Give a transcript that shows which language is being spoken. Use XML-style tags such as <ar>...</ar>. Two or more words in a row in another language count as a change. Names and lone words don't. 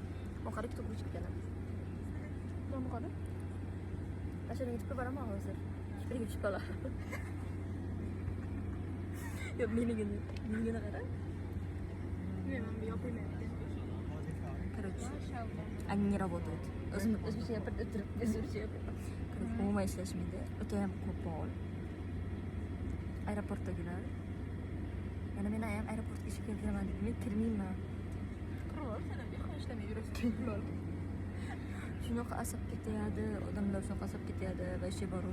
<uz>O qarab to'g'ri chiqib kelaman. Nima qildi? Mashinaga chiqib boraman hozir. Birga tushib qolaman. Yo'q, menigini qara. Bilmayman, yopilmayapti. Короче, Mashallah.</uz> <ru>Они не работают.</ru> <uz>O'zimcha gapirib umuman ishlashmaydi. O'tayam ko'p bor. Aeroportdagilar. Yana men ham aeroportga ishga kiraman dedim. Men kirmayman. Qirib, sen ham yaxshi ishlamay yurasiz. Shunaqa asab ketyapti, odamlar shunaqa asab ketyapti va ishi boru.</uz>